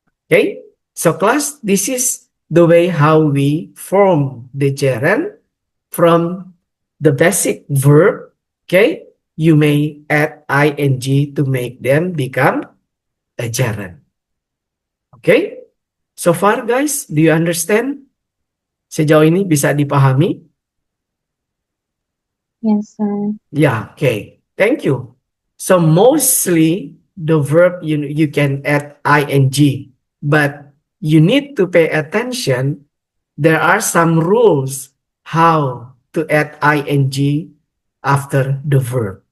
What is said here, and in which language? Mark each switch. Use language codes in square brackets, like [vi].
[en] Okay, so class, this is the way how we form the gerund from the basic verb. Okay, you may add ing to make them become a gerund. Okay, so far guys, do you understand? [id] Sejauh ini bisa dipahami? [en] Yes, sir. Yeah, okay. Thank you. So mostly the verb you can add ing, but you need to pay attention. There are some rules how to add ing after the verb.